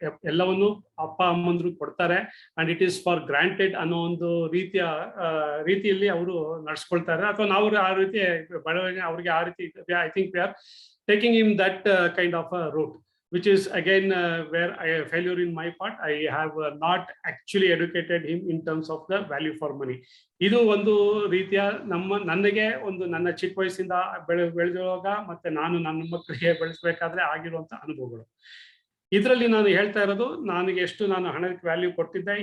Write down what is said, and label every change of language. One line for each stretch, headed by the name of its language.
Kannada: ಎಲ್ಲವನ್ನು ಅಪ್ಪ ಅಮ್ಮಂದ್ರು ಕೊಡ್ತಾರೆ and it is for granted ಅನ್ನೋ ಒಂದು ರೀತಿಯಲ್ಲಿ ಅವರು ನಡ್ಸ್ಕೊಳ್ತಾರೆ. ಅಥವಾ ನಾವು ಆ ರೀತಿ ಬೆಳವಣಿಗೆ ಅವ್ರಿಗೆ ಆ ರೀತಿ,
English: I think we are taking in that kind of route, which is again where I failure in my part. I have not actually educated him in terms of the value for money.
Kannada: ಇದು ಒಂದು ರೀತಿಯ ನನಗೆ ನನ್ನ ಚಿಕ್ಕ ವಯಸ್ಸಿಂದ ಬೆಳೆದಿರುವಾಗ ಮತ್ತೆ ನಾನು ನನ್ನ ಮಕ್ಕಳಿಗೆ ಬೆಳೆಸಬೇಕಾದ್ರೆ ಆಗಿರುವಂತ ಅನುಭವಗಳು. ಇದರಲ್ಲಿ ನಾನು ಹೇಳ್ತಾ ಇರೋದು, ನನಗೆ ಎಷ್ಟು ನಾನು ಹಣಕ್ಕೆ ವ್ಯಾಲ್ಯೂ ಕೊಡ್ತಿದ್ದೆ.